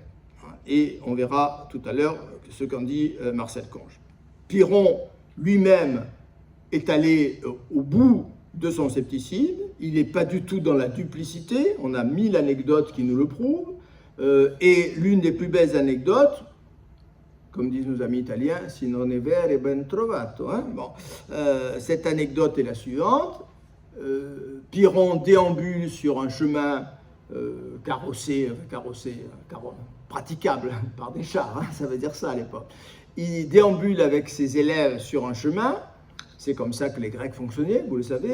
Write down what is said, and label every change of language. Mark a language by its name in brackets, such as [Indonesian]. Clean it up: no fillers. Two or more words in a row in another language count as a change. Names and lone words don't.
[French] Et on verra tout à l'heure ce qu'en dit Marcel Conche. Pyrrhon lui-même est allé au bout de son scepticisme, il n'est pas du tout dans la duplicité, on a 1000 anecdotes qui nous le prouvent, et l'une des plus belles anecdotes, comme disent nos amis italiens, [Italian] si non è vero è ben trovato. [French] Bon. Cette anecdote est la suivante. Pyrrhon déambule sur un chemin praticable par des chars, hein, ça veut dire ça à l'époque. Il déambule avec ses élèves sur un chemin, c'est comme ça que les Grecs fonctionnaient, vous le savez.